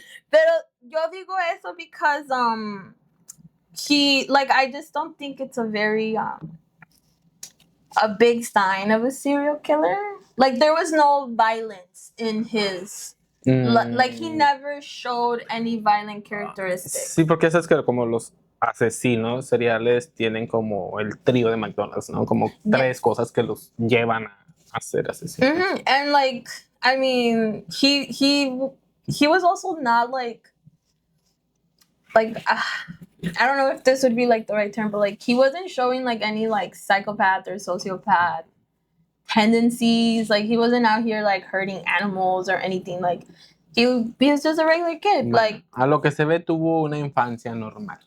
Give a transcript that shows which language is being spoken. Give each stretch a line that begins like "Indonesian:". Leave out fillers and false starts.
Spanish: Pero yo digo eso
English: because he, like, I just don't think it's a very a big sign of a serial killer. Like, there was no violence in his. Like, he never showed any violent characteristics.
Spanish: Sí, porque eso es que como los asesinos seriales tienen como el trío de McDonald's, ¿no? Como tres cosas que los llevan a ser asesinos.
English: And, like, I mean, he was also not like I don't know if this would be like the right term, but like, he wasn't showing like any like psychopath or sociopath tendencies. Like, he wasn't out here like hurting animals or anything. Like, he was just a regular kid.
Spanish: Bueno, like, a lo que se ve, tuvo una infancia normal.